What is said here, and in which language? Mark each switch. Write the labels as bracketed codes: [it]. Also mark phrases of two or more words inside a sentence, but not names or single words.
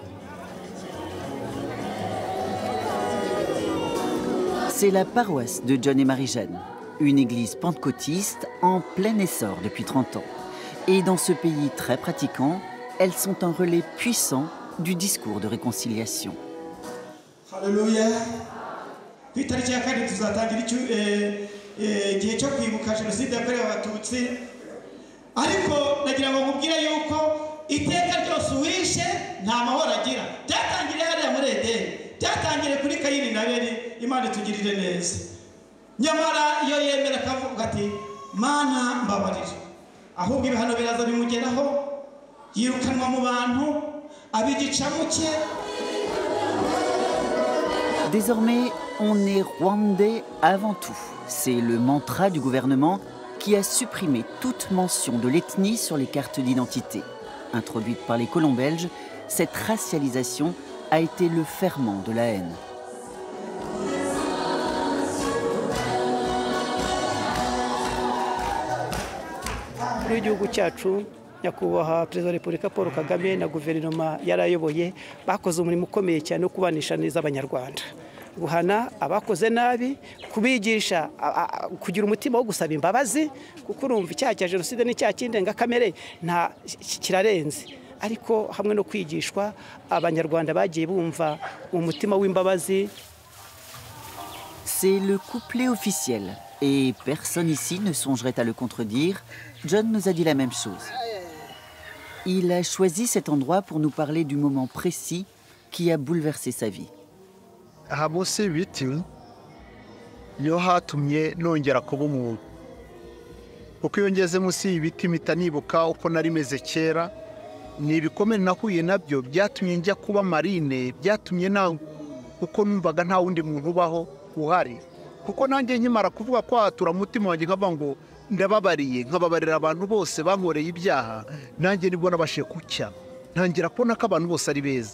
[fr] C'est la paroisse de John et Marie-Jeanne, une église pentecôtiste en plein essor depuis 30 ans. Et dans ce pays très pratiquant, elles sont un relais puissant du discours de réconciliation. Alléluia. [rw] Ku itariki ya kane tuzatangira igihe cyo kwibuka jenoside yakorewe abatutsi, ariko nagira ngo mubwire yuko iteka ryose uwishe nta mahoro agira. Byatangiriye hariya muri Edeni, byatangiriye kuri Kayini na Abeli. Imana itugirire neza. Nyamara iyo yemera akavuga ati Mana mbabarira, ahubwo ibihano biraza bimugeraho, yirukanwa mu bantu abigicamuke. [fr] Désormais, on est rwandais avant tout. C'est le mantra du gouvernement qui a supprimé toute mention de l'ethnie sur les cartes d'identité. Introduite par les colons belges, cette racialisation a été le ferment de la haine. [rw] Igihugu cyacu nyakubahwa perezida wa Repubulika Paul Kagame na guverinoma yarayoboye bakoze umurimo ukomeye cyane wo kubanisha neza abanyarwanda, guhana abakoze nabi, kubigisha kugira umutima wo gusaba imbabazi, kuko urumva icyaha cya jenoside n'icyaha cy'indengakamere nta kirarenze, ariko hamwe no kwigishwa abanyarwanda bagiye bumva umutima w'imbabazi. [fr] C'est le couplet officiel et personne ici ne songerait à le contredire. John nous a dit la même chose. Il a choisi cet endroit pour nous parler du moment précis qui a bouleversé sa vie. [rw] Aha munsi y'ibiti niho hatumye nongera kuba umuntu, kuko iyo ngeze munsi y'ibiti mpita nibuka uko nari meze kera. Ni ibikomere nahuye nabyo byatumye njya kuba marine, byatumye kuko numvaga nta wundi muntu ubaho uhari, kuko nanjye nkimara kuvuga ko hatura mutima wanjye nkavuga ngo ndababariye, nkababarira abantu bose bankoreye ibyaha, nanjye nibwo nabashe kucya, ntangira kubona ko abantu bose ari beza.